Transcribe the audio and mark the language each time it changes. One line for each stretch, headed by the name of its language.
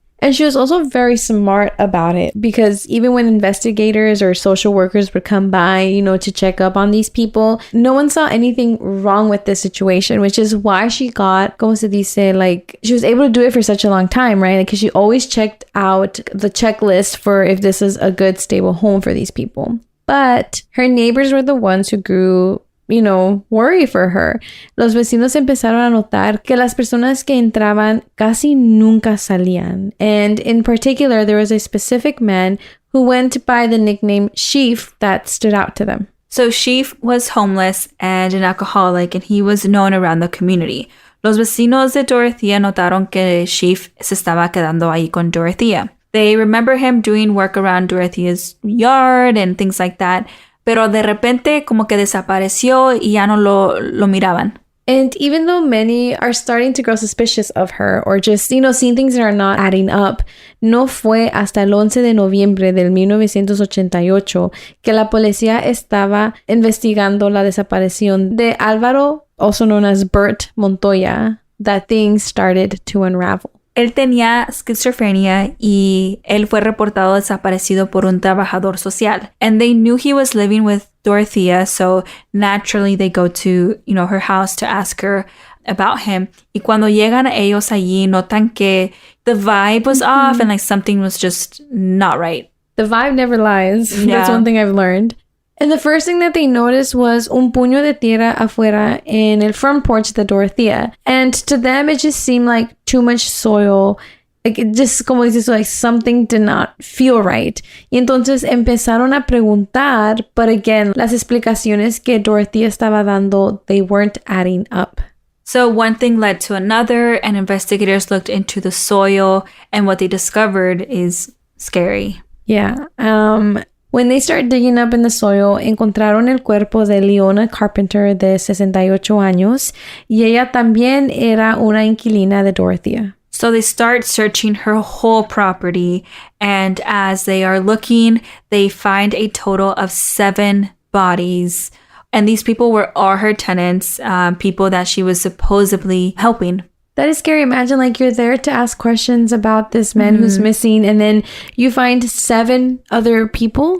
English: And she was also very smart about it because even when investigators or social workers would come by, you know, to check up on these people, no one saw anything wrong with this situation, which is why she got,
Spanish: como se dice,
English: like, she was able to do it for such a long time, right? Because she always checked out the checklist for if this is a good, stable home for these people. But her neighbors were the ones who grew, you know, worry for her.
Spanish: Los vecinos empezaron a notar que las personas que entraban casi nunca salían.
English: And in particular, there was a specific man who went by the nickname Sheaf that stood out to them. So Sheaf was homeless and an alcoholic, and he was known around the community.
Spanish: Los vecinos de Dorothea notaron que Sheaf se estaba quedando ahí con Dorothea.
English: They remember him doing work around Dorothea's yard and things like that.
Spanish: Pero de repente como que desapareció y ya no lo miraban.
English: And even though many are starting to grow suspicious of her or just, you know, seeing things that are not adding up,
Spanish: no fue hasta el 11 de noviembre del 1988 que la policía estaba investigando la desaparición de Álvaro,
English: also known as Bert Montoya, that things started to unravel.
Spanish: Él tenía esquizofrenia y él fue reportado desaparecido por un trabajador social.
English: And they knew he was living with Dorothea, so naturally they go to, you know, her house to ask her about him.
Spanish: Y cuando llegan ellos allí, notan que
English: the vibe was off and like something was just not right. The vibe never lies. Yeah. That's one thing I've learned. And the first thing that they noticed was
Spanish: un puño de tierra afuera
English: in el front porch de Dorothea. And to them, it just seemed like too much soil. Like, it just,
Spanish: como dices,
English: like something did not feel right.
Spanish: Y entonces empezaron a preguntar,
English: but again,
Spanish: las explicaciones que Dorothea estaba dando,
English: they weren't adding up. So one thing led to another, and investigators looked into the soil, and what they discovered is scary. Yeah. When they started digging up in the soil,
Spanish: encontraron el cuerpo de Leona Carpenter de 68 años y ella también era una inquilina de Dorothea.
English: So they start searching her whole property, and as they are looking, they find a total of 7 bodies. And these people were all her tenants, people that she was supposedly helping. That is scary. Imagine like you're there to ask questions about this man who's missing and then you find 7 other people.